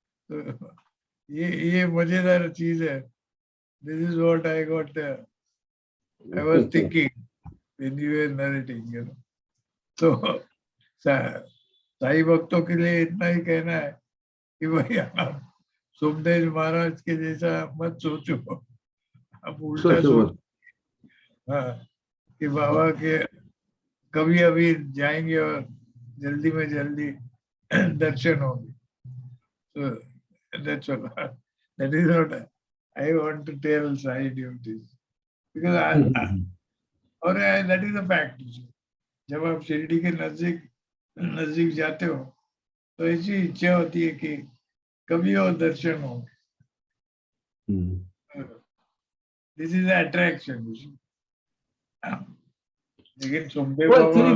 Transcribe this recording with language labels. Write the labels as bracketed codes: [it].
[hi] तो ये मजेदार चीज है। [en] This is what I was thinking when you were narrating, [hi] तो साई भक्तों के लिए इतना ही कहना है कि भाई आप सोमदेव महाराज के जैसा मत सोचो, आप उल्टा सोचो। हाँ, कि बाबा के कभी अभी जाएंगे और जल्दी में जल्दी दर्शन होंगे। [en] So that's all. That is what I want to tell Sai devotees, because that is a fact. [hi] जब आप शिरडी के नजदीक जाते हो, तो ऐसी इच्छा होती है कि कभी और दर्शन हो। [en] This is attraction. [hi] लेकिन सोमदेव बाबा